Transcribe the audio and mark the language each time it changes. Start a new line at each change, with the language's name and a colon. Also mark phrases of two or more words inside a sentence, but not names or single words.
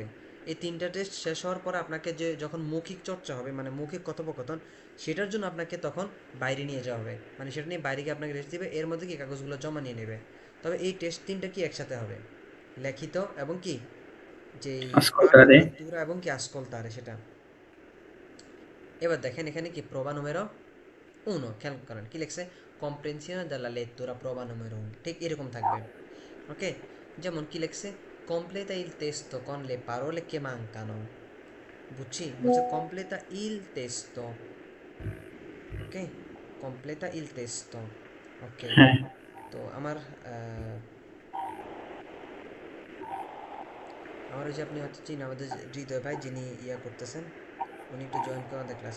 Bangla: এই তিনটা টেস্ট শেষ হওয়ার পরে আপনাকে যে যখন মৌখিক চর্চা হবে, মানে মৌখিক কথোপকথন, সেটার জন্য আপনাকে তখন বাইরে নিয়ে যাওয়া হবে, মানে সেটা নিয়ে বাইরে গিয়ে আপনাকে রেস্ট দিবে, এর মধ্যে কি কাগজগুলো জমা নিয়ে নেবে। তবে এই টেস্ট তিনটা কি একসাথে হবে, লিখিত এবং কি যেই পাঠ আসলে লেত্তুরা এবং কি আসকলতারে সেটা। এবার দেখেন এখানে কি
Italian: prova numero uno,
Bangla: খেয়াল করেন কি লিখছে,
Italian: comprensione della lettura prova numero 1,
Bangla: ঠিক এরকম থাকবে। ওকে, যেমন কি লিখছে,
Italian: completa il testo con le parole che mancano,
Bangla: বুঝছি, বলছে
Italian: completa il testo.
Bangla: ওকে,
Italian: completa il testo.
Bangla: ওকে, হ্যাঁ তো আমার ওই যে আপনি হয়তো চিন আমাদের হৃদয় ভাই যিনি ইয়া করতেছেন, উনি একটু জয়েন করে আমাদের ক্লাস।